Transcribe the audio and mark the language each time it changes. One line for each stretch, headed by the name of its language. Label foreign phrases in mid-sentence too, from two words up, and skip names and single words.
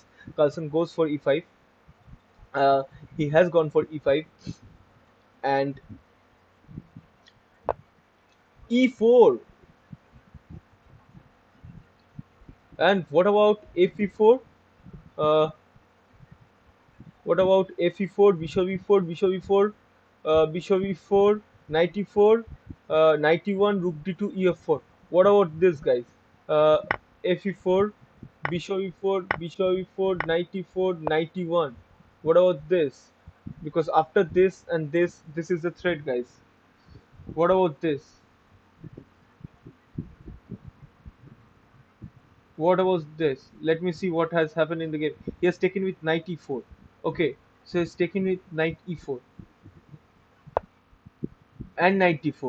English: Carlsen goes for e5. uh, he has gone for e5, and e4. And what about f e4? uh, What about f e4, bishop e4, bishop e4, bishop e4, knight e4, knight e1, rook d2, ef4? What about this, guys? Uh, f e4, bishop e4, bishop e4, knight e4, knight e1. What about this? Because after this and this is the threat, guys. What about this? What about this? Let me see what has happened in the game. He has taken with knight e4. Okay, so he's taken with knight e4 and knight d4.